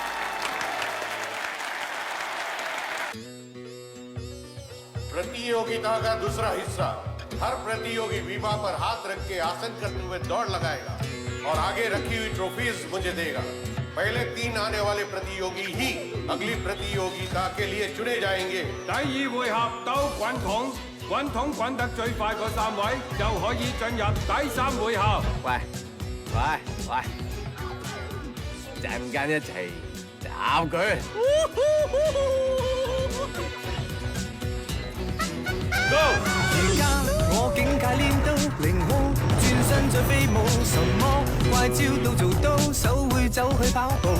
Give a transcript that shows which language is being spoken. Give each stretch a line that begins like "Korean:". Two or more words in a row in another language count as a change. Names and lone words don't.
Hindi: प्रतियोगिता का दूसरा हिस्सा, हर प्रतियोगी विभा पर हाथ रख के आसन करते हुए दौड़ लगाएगा और आगे रखी हुई ट्रॉफीज मुझे देगा। पहले 3 आने वाले प्रतियोगी ही अगली प्रतियोगिता के लिए चुने जाएंगे।
Cantonese: 第二回合鬥滾筒。滾筒滾得最快嗰3位就可以進入第3回合。喂，陣間一齊斬佢。而家我境界練到凌空，轉身再飛舞，什麼怪招都做到，手會走去跑步。